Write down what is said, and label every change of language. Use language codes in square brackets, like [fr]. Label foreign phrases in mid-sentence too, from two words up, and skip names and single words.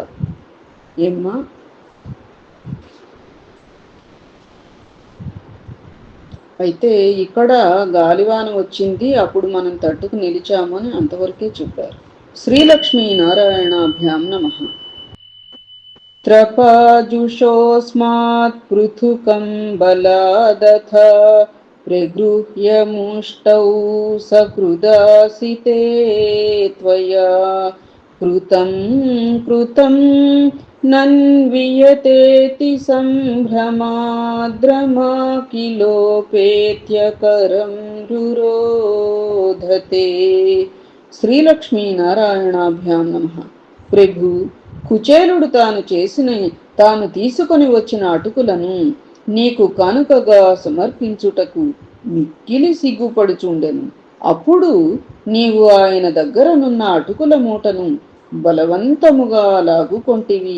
[te] ఏమ్మా, అయితే ఇక్కడ గాలివాన వచ్చింది, అప్పుడు మనం తట్టుకు నిలిచాము అని అంతవరకే చెప్పారు. [sa] శ్రీలక్ష్మీ నారాయణాభ్యాం నమః. त्रपाजुषोऽस्मात् पृथुकं बलादथ प्रगृह्य मुष्टौ सकृदासिते त्वया कृतं कृतं नन्वियतेति सम्भ्रमाद्रमाकिलोपेत्यकरं रुरोधते. శ్రీలక్ష్మీనారాయణాభ్యాం నమః. [te] ప్రభు, కుచేలుడు తాను తీసుకొని వచ్చిన అటుకులను నీకు కానుకగా సమర్పించుటకు మిక్కిలి సిగ్గుపడుచుండెను. అప్పుడు నీవు ఆయన దగ్గరనున్న అటుకుల మూటను బలవంతముగా లాగుకొంటివి.